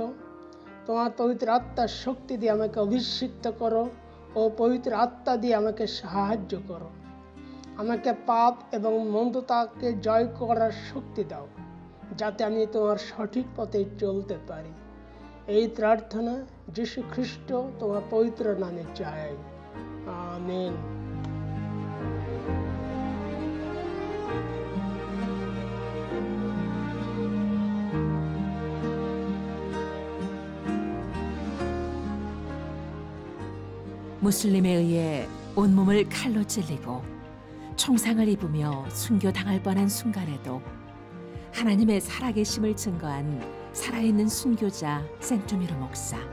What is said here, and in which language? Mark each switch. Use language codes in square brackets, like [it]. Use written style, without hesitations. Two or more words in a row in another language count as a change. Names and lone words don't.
[bn] তোমার পবিত্র আত্মার শক্তি দিয়ে আমাকে অভিষিক্ত করো ও পবিত্র আত্মা দিয়ে আমাকে সাহায্য করো। আমাকে পাপ এবং মন্দতাকে জয় করার শক্তি দাও, যাতে আমি তোমার সঠিক পথে চলতে পারি। এই প্রার্থনা যীশু খ্রিস্ট তোমার পবিত্র নামে চাই, আমেন। [ko] 무슬림에 의해 온몸을 칼로 찔리고 총상을 입으며 순교당할 뻔한 순간에도 하나님의 살아계심을 증거한 살아있는 순교자 센투미르 목사.